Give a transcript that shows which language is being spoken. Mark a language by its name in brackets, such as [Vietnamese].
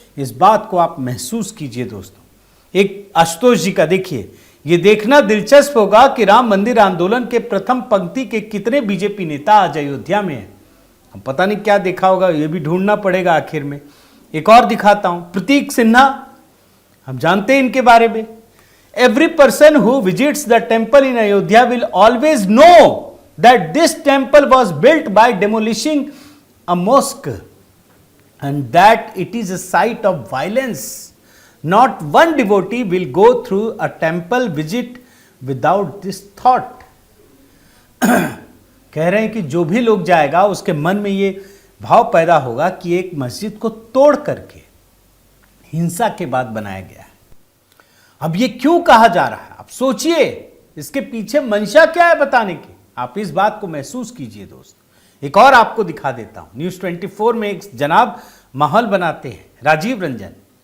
[Hindi] इस बात को आप महसूस कीजिए दोस्तों। एक आशुतोष जी का देखिए, यह देखना दिलचस्प होगा कि राम मंदिर आंदोलन के प्रथम पंक्ति के कितने बीजेपी नेता आज अयोध्या में हैं। हम पता नहीं क्या देखा होगा, यह भी ढूंढना पड़ेगा आखिर में। एक और दिखाता हूं, प्रतीक सिन्हा, हम जानते हैं इनके बारे में। [English] Every person who visits the temple in Ayodhya will always know that this temple was built by demolishing a mosque and that it is a site of violence. Not one devotee will go through a temple visit without this thought. [Hindi] कह रहे हैं कि जो भी लोग जाएगा उसके मन में ये भाव पैदा होगा कि एक मस्जिद को तोड़ करके हिंसा के बाद बनाया गया है। अब ये क्यों कहा जा रहा है, आप सोचिए, इसके पीछे मंशा क्या है बताने की। आप इस बात को महसूस कीजिए दोस्त। एक और आपको दिखा देता हूं, न्यूज 24 में एक जनाब माहौल बनाते हैं, राजीव रंजन।